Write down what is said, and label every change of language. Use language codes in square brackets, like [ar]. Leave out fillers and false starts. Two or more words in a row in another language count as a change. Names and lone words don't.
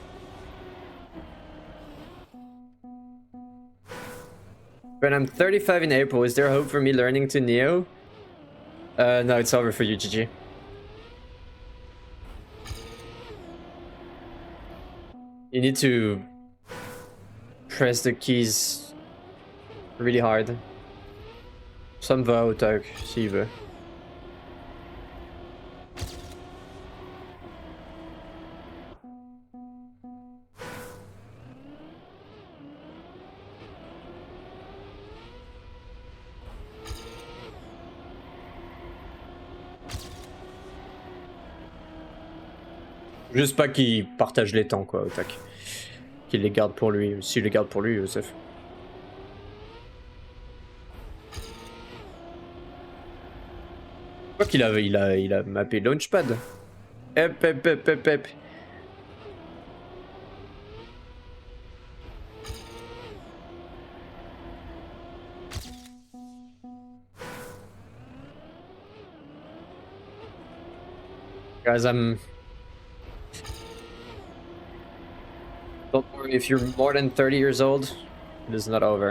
[en] When I'm 35 in April, is there hope for me learning to Neo? No, it's over for you, GG. You need to press the keys really hard. Som var ook 7. [fr] Juste pas qu'il partage les temps, quoi, au tac. Qu'il les garde pour lui. S'il les garde pour lui, Youssef. Je crois qu'il a mappé Launchpad. Hep, hep, hep, hep, hep. [en] Guys, don't worry, if you're more than 30 years old, it is not over.